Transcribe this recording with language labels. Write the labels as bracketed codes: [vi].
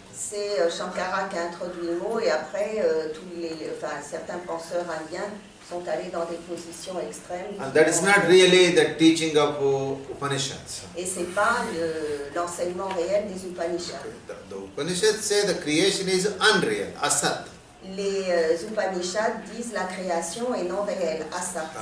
[fr] C'est Shankara qui a introduit le mot et après certains penseurs indiens sont allés dans des positions extrêmes. [en] And that is not really the teaching of Upanishads. [fr] Et c'est pas l'enseignement réel des Upanishads. [en] The Upanishads say the creation is unreal, asat. [fr] Les Upanishads disent la création est non réelle, asat,